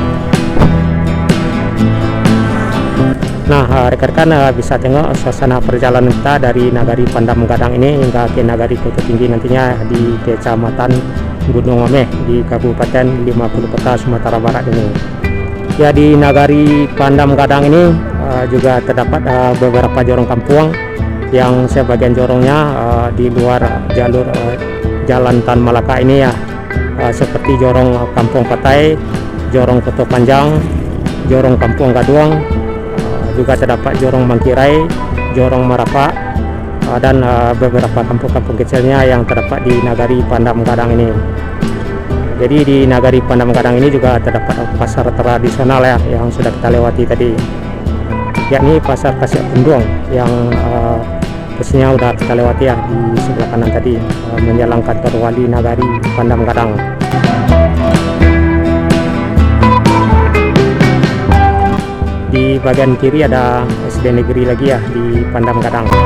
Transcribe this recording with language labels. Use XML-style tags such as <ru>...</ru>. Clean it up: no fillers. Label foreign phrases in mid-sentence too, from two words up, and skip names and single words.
<id>Nah, rekan-rekan bisa tengok suasana perjalanan kita dari Nagari Pandam Gadang ini hingga ke Nagari Koto Tinggi nantinya di Kecamatan Gunung Omeh di Kabupaten 50 Kota, Sumatera Barat ini. Ya, di Nagari Pandam Gadang ini juga terdapat beberapa jorong kampung yang sebagian jorongnya di luar jalur Jalan Tan Malaka ini ya, seperti jorong Kampung Patai, jorong Koto Panjang, jorong Kampung Gaduang, juga terdapat jorong Mangkirai, jorong Marapak, dan beberapa kampung-kampung kecilnya yang terdapat di Nagari Pandam Gadang ini. Jadi di Nagari Pandam Gadang ini juga terdapat pasar tradisional ya, yang sudah kita lewati tadi, yakni pasar Kosiak Puduang yang posisinya udah kita lewati ya di sebelah kanan tadi, menjelang kantor wali Nagari Pandam Gadang. Di bagian kiri ada SD Negeri lagi ya di Pandam Gadang.</id>